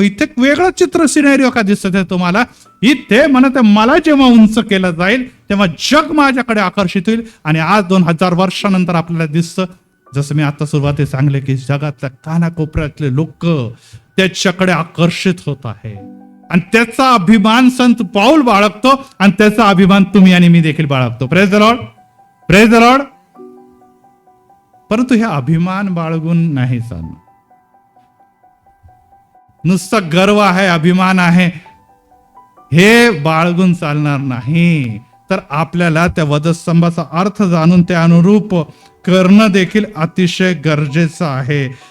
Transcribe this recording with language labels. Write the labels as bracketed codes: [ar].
[mr] इथे वेगळं चित्र सिनेरिओ का दिसत आहे तुम्हाला? इथे म्हणत मला जेव्हा उंच केलं जाईल तेव्हा जग माझ्याकडे आकर्षित होईल. आणि आज 2000 वर्षानंतर आपल्याला दिसतं, जसं मी आता सुरुवातीला सांगले, की जगातल्या कानाकोपऱ्यातले लोक त्याच्याकडे आकर्षित होत आहे. आणि त्याचा अभिमान संत पाऊल बाळगतो, आणि त्याचा अभिमान तुम्ही आणि मी देखील बाळगतो. [en] Praise the lord, praise the lord. [mr] परंतु हे अभिमान बाळगून नाही चालणार. नुसतं गर्व आहे, अभिमान आहे, हे बाळगून चालणार नाही. तर आपल्याला त्या वधस्तंभाचा अर्थ जाणून त्या अनुरूप करणं देखील अतिशय गरजेचं आहे.